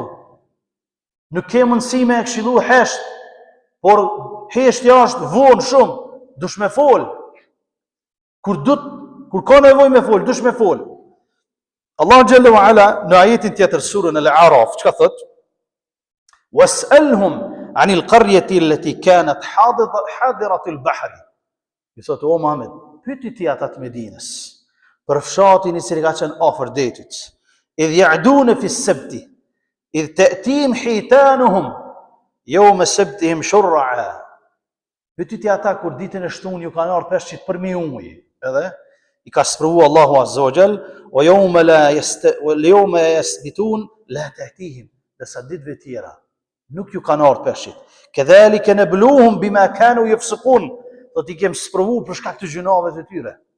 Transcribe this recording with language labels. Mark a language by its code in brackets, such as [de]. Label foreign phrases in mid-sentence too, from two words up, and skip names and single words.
[sq] Nuk ke mundësi me e këshilu hesht, por heshtja është vonë shumë, dush me fol. Kur ka nevoj me fol, dush me fol. [ar] الله جل وعلا [sq] në ajetin tjetër surën Al-A'raf, çka thot? [ar] واسألهم عن القرية التي كانت حاضرة البحر. [sq] I thot o Muhammed, pyeti ti ata të Medinës për fshatin i cili ka qenë afër detit. [ar] إذ يعدون في السبت إذ تأتيهم حيتانهم يوم سبتهم شرعا. [sq] Pyeti ti ata kur ditën e shtunë ju kanë ardhur peshqit për mi ujë, edhe i ka sprovu [ar] الله عز وجل, ويوم يسبتون لا تأتيهم, [sq] desa ditëve tjera nuk ju kanë ardhur peshqit. [ar] كذلك نبلوهم بما كانوا يفسقون. [sq] Do t'i kem sprovu për shkak të gjunave të tyre.